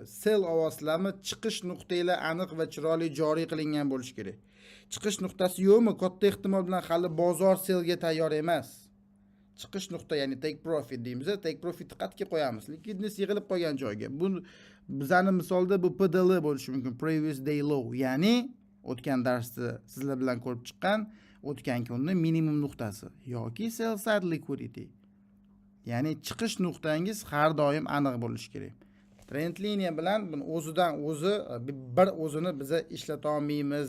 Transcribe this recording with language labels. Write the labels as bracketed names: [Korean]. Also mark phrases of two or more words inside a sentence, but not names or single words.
[Uzbek] Sell ovozlami chiqish nuqtalari aniq va chiroyli joriy qilingan bo'lishi kerak. Chiqish nuqtasi yo'qmi? Katta ehtimol bilan hali bozor sellga tayyor emas. Chiqish nuqta, ya'ni [English] take profit [Uzbek] deymiz. [English] Take profitni [Uzbek] qayerga qo'yamiz? Likvidness yig'ilib qolgan joyga. Bu bizning misolda bu PDL bo'lishi mumkin, [English] previous day low, [Uzbek] ya'ni o'tgan darsda sizlar bilan ko'rib chiqqan o'tgan kunning minimum nuqtasi yoki [English] sell side liquidity. [Uzbek] Ya'ni chiqish nuqtangiz har doim aniq bo'lishi kerak. Trend liniya bilan buni o'zidan o'zi bir o'zini biza ishlata olmaymiz.